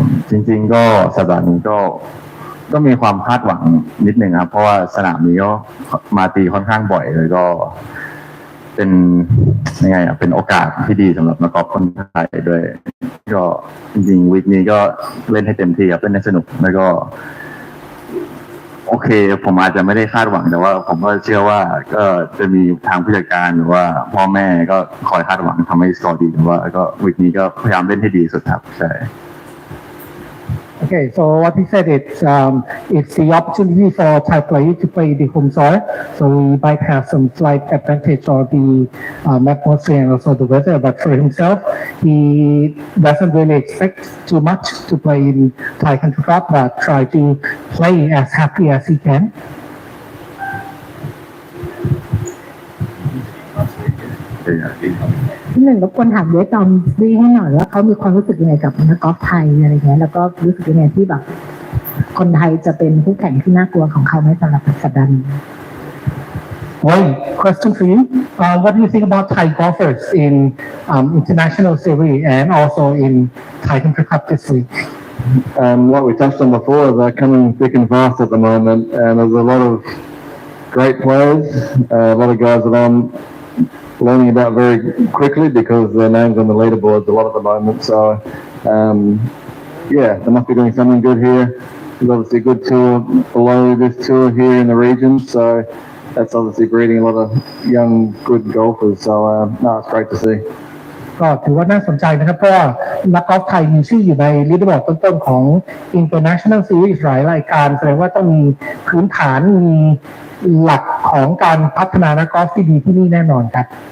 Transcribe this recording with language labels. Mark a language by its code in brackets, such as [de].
[th] จริงๆก็สัปดาห์นี้ก็มีความคาดหวังนิดนึงครับเพราะว่าสนามนี้ก็มาตีค่อนข้างบ่อยเลยก็เป็นยังไงเป็นโอกาสที่ดีสำหรับนักกอล์ฟคนไทยด้วยก็จริงๆวีคนี้ก็เล่นให้เต็มที่ครับเล่นให้สนุกแล้วก็ โอเคผมอาจจะไม่ได้คาดหวังแต่ว่าผมก็เชื่อว่าก็จะมีทางผู้จัดการหรือว่าพ่อแม่ก็คอยคาดหวังทำให้สกอร์ดีแต่ว่าก็วีคนี้ก็พยายามเล่นให้ดีสุดครับใช่ [en] Okay, so what he said, it's the opportunity for Thai players to play the home soil, so we might have some slight advantage of the atmosphere and also the weather, but for himself, he doesn't really expect too much to play in Thai country club, but try to play as happy as he can. [th] ที่หนึ่งรบกวนถามเยสตอมซี่ให้หน่อยว่าเขามีความรู้สึกยังไงกับนักกอล์ฟไทยอะไรเงี้ยแล้วก็รู้สึกยังไงที่แบบคนไทยจะเป็นคู่แข่งที่น่ากลัวของเขาไหมสำหรับสัปดาห์นี้ [en] Well, question for you. What do you think about Thai golfers in international series and also in Thai country club this week? Like we touched on before, they're coming thick and fast at the moment, and there's a lot of great players, a lot of guys that I'm learning about very quickly because their names on the leaderboards a lot at the moment. So, yeah, they must be doing something good here. There's obviously a good tour below this tour here in the region, so that's obviously breeding a lot of young, good golfers. So, no, it's great to see. [th] ก็ถือว่าน่าสนใจนะครับเพราะว่านักกอล์ฟไทยมีชื่ออยู่ในลีดเดอร์บอร์ดต้นๆของ International Series หลายรายการแสดงว่าต้องมีพื้นฐานมีหลักของการพัฒนานักกอล์ฟที่ดีที่นี่แน่นอนครับ